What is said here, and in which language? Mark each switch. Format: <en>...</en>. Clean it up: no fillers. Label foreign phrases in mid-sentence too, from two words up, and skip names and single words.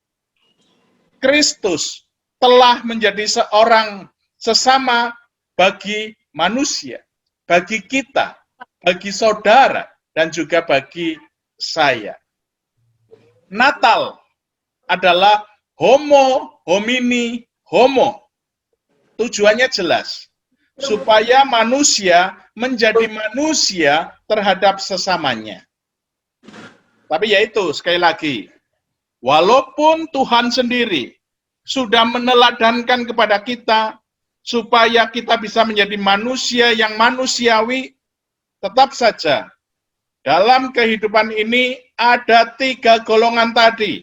<id>Kristus telah menjadi seorang sesama bagi manusia, bagi kita, bagi saudara, dan juga bagi saya. Natal adalah</id> <la>homo homini homo.</la> <id>Tujuannya jelas, supaya manusia menjadi manusia terhadap sesamanya. Tapi yaitu, sekali lagi, walaupun Tuhan sendiri sudah meneladankan kepada kita, supaya kita bisa menjadi manusia yang manusiawi, tetap saja, dalam kehidupan ini ada 3 golongan tadi.</id>